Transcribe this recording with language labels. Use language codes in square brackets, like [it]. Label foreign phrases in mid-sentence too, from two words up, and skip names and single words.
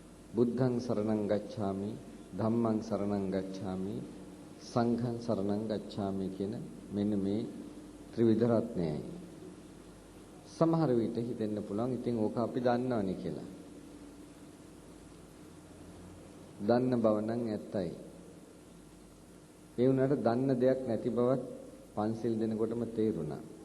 [pi] බුද්ධං සරණං ගච්ඡාමි, ධම්මං සරණං ගච්ඡාමි, සංඝං සරණං ගච්ඡාමි [si] කියන මෙන්න මේ ත්‍රිවිධ රත්නයයි. සමහර විට හිතෙන්න පුළුවන් ඉතින් ඕක අපි දන්නවනේ කියලා. දන්න බව නම් ඇත්තයි. ඒ වුණාට දන්න දෙයක් නැති බවත් පන්සිල් දෙනකොටම තේරුණා.